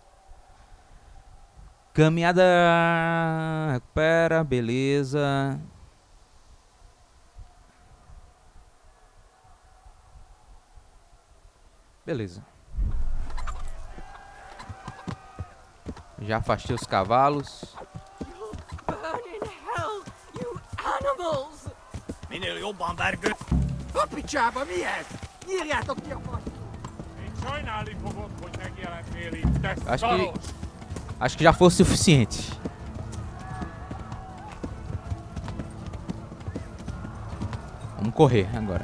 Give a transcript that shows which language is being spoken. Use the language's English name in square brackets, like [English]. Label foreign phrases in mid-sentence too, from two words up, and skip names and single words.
[Portuguese] Caminhada. Recupera, beleza. Beleza. Já afastei os cavalos. [Hungarian] Minél jobban vergőd! Kapicsába, mi ez? Nyírjátok ki a fattyút! Még sajnálni fogod, hogy megjelennél itt, te szarok! [Portuguese] Acho que já foi o suficiente. Vamos correr agora.